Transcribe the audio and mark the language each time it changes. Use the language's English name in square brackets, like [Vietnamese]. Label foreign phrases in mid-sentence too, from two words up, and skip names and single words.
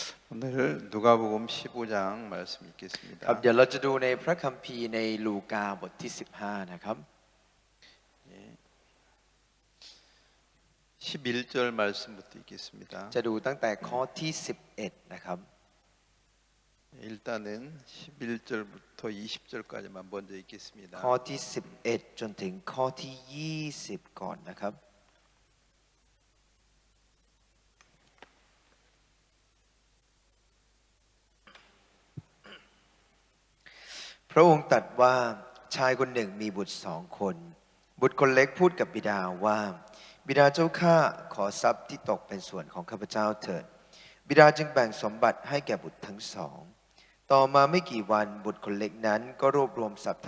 [Korean] 오늘 누가복음 15장 말씀 [Thai] ครับ [Korean] 읽겠습니다. [Thai] เดี๋ยวเราจะดูในพระคัมภีร์ในลูกาบทที่15นะครับ [Korean] 11절 말씀부터 읽겠습니다. [Thai] จะดูตั้งแต่ข้อที่11นะครับ [Korean] 일단은 11절부터 20절까지만 먼저 읽겠습니다. [Thai] ข้อที่11จนถึงข้อที่20ก่อนนะครับ พระองค์ตรัสว่าชายคนหนึ่งมีบุตร2 คนบุตรคนเล็กพูดกับบิดาว่าบิดาเจ้าข้าขอทรัพย์ที่ตกเป็นส่วนของข้าพเจ้าเถิดบิดาจึงแบ่งสมบัติให้แก่บุตรทั้งสองต่อมาไม่กี่วันบุตรคนเล็กนั้นก็รวบรวมทรัพย์